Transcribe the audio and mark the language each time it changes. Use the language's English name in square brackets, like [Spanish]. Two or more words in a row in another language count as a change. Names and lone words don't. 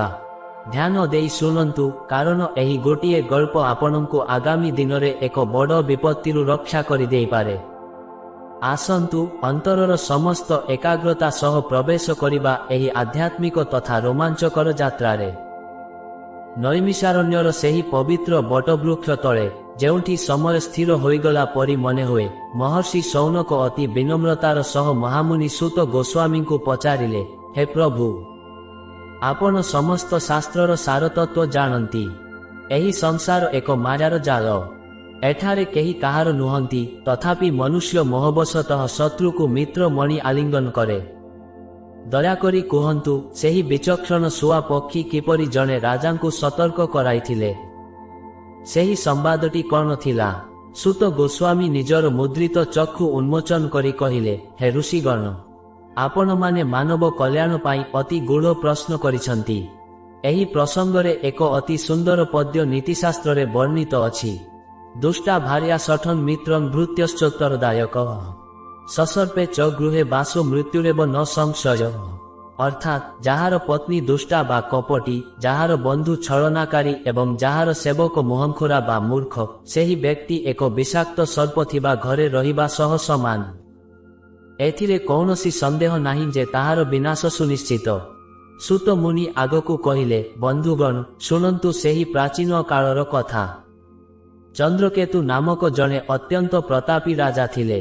[Odia] ଧ୍ୟାନ ଦେଇ ଶୁଣନ୍ତୁ, କାରଣ ଏହି ଗୋଟିଏ ଗଳ୍ପ ଆପଣଙ୍କୁ ଆଗାମୀ ଦିନରେ ଏକ ବଡ଼ ବିପତ୍ତିରୁ ରକ୍ଷା କରି ଦେଇ ପାରେ। ଆସନ୍ତୁ ଅନ୍ତରର ସମସ୍ତ ଏକାଗ୍ରତା ସହ ପ୍ରବେଶ କରିବା ଏହି ଆଧ୍ୟାତ୍ମିକ ତଥା ରୋମାଞ୍ଚକର ଯାତ୍ରାରେ। ନୈମିଷାରଣ୍ୟର ସେହି ପବିତ୍ର ବଟବୃକ୍ଷ ତଳେ ଯେଉଁଠି ସମୟ ସ୍ଥିର ହୋଇଗଲା ପରି ମନେ ହୁଏ, ମହର୍ଷି ଶୌନକ ଅତି ବିନମ୍ରତାର ସହ ମହାମୁନି ସୂତ ଗୋସ୍ୱାମୀଙ୍କୁ ପଚାରିଲେ, ହେ ପ୍ରଭୁ, ଆପଣ ସମସ୍ତ ଶାସ୍ତ୍ରର ସାରତତ୍ତ୍ୱ ଜାଣନ୍ତି। ଏହି ସଂସାର ଏକ ମାୟାର ଜାଲ। ଏଠାରେ କେହି କାହାର ନୁହନ୍ତି, ତଥାପି ମନୁଷ୍ୟ ମୋହବଶତଃ ଶତ୍ରୁକୁ ମିତ୍ର ମଣି ଆଲିଙ୍ଗନ କରେ। ଦୟାକରି କୁହନ୍ତୁ, ସେହି ବିଚକ୍ଷଣ ଶୁଆ ପକ୍ଷୀ କିପରି ଜଣେ ରାଜାଙ୍କୁ ସତର୍କ କରାଇଥିଲେ। ସେହି ସମ୍ବାଦଟି କୌନ ଥିଲା? ସୂତ ଗୋସ୍ୱାମୀ ନିଜର ମୁଦ୍ରିତ ଚକ୍ଷୁ ଉନ୍ମୋଚନ କରି କହିଲେ, ହେ ଋଷିଗଣ, ଆପଣ ମାନେ ମାନବ କଲ୍ୟାଣ ପାଇଁ ଅତି ଗୂଢ଼ ପ୍ରଶ୍ନ କରିଛନ୍ତି। ଏହି ପ୍ରସଙ୍ଗରେ ଏକ ଅତି ସୁନ୍ଦର ପଦ୍ୟ ନୀତିଶାସ୍ତ୍ରେ ବର୍ଣ୍ଣିତ ଅଛି। [Sanskrit] दुष्टा भार्या सठन मित्रं भृत्यश्चोत्तरदायक, ससर्पे च गृहे वासो मृत्युरेव न संशय। [Odia] ଅର୍ଥାତ ଯାହାର ପତ୍ନୀ ଦୁଷ୍ଟା ବା କପଟୀ, ଯାହାର ବନ୍ଧୁ ଛଳନାକାରୀ ଏବଂ ଯାହାର ସେବକ ମୋହନଖୋରା ବା ମୂର୍ଖ, ସେହି ବ୍ୟକ୍ତି ଏକ ବିଷାକ୍ତ ସର୍ପ ଥିବା ଘରେ ରହିବା ସହ ସମାନ। ଏଥିରେ କୌନସି ସନ୍ଦେହ ନାହିଁ ଯେ ତାହାର ବିନାଶ ସୁନିଶ୍ଚିତ। ସୂତ ମୁନି ଆଗକୁ କହିଲେ, ବନ୍ଧୁଗଣ ଶୁଣନ୍ତୁ ସେହି ପ୍ରାଚୀନ କାଳର କଥା। ଚନ୍ଦ୍ରକେତୁ ନାମକ ଜଣେ ଅତ୍ୟନ୍ତ ପ୍ରତାପୀ ରାଜା ଥିଲେ।